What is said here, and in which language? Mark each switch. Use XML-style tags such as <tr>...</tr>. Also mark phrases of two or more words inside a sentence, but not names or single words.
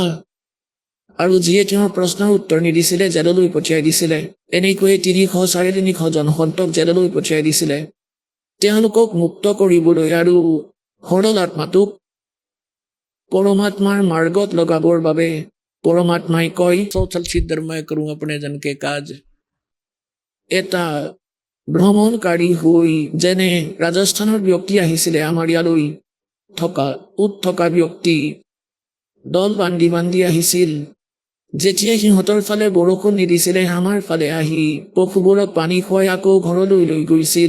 <as>আৰু যিয়ে তেওঁৰ প্ৰশ্নৰ উত্তৰ নিদিছিলে জেললৈ পঠিয়াই দিছিলে। এনেকৈয়ে 300-350 জন সন্তক জেললৈ পঠিয়াই দিছিলে তেওঁলোকক মুক্ত কৰিবলৈ আৰু সৰল আত্মাটোক পৰমাত্মাৰ মাৰ্গত লগাবৰ বাবে। পৰমাত্মাই কয়,</as> <hi>सोशल सिद्धर मैं करूं अपने जन के काज।</hi> <as>এটা ভ্ৰমণকাৰী হৈ যেনে ৰাজস্থানৰ ব্যক্তি আহিছিলে আমাৰ ইয়ালৈ থকা ব্যক্তি দল বান্ধি বান্ধি আহিছিল। যেতিয়া সিহঁতৰ ফালে বৰষুণ নিদিছিলে আমাৰ ফালে আহি পশুবোৰক পানী খুৱাই আকৌ ঘৰলৈ লৈ গৈছিল।</as>